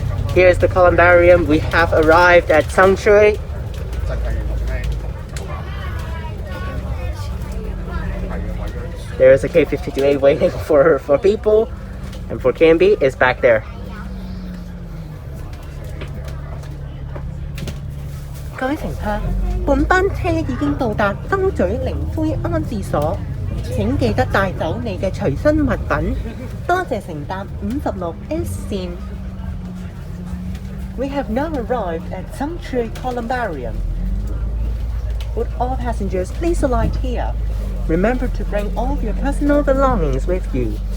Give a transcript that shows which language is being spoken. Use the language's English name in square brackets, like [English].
[English] Here's the Columbarium. We have arrived at Tsang Tsui. There's a K52A waiting for people, and for KMB is back there. [Cantonese] 各位乘客，本班車已經到達燈咀靈灰安置所，請記得帶走你嘅隨身物品。多謝乘搭56S 線。 [English] We have now arrived at Tsang Tsui Columbarium. Would all passengers please alight here? Remember to bring all of your personal belongings with you.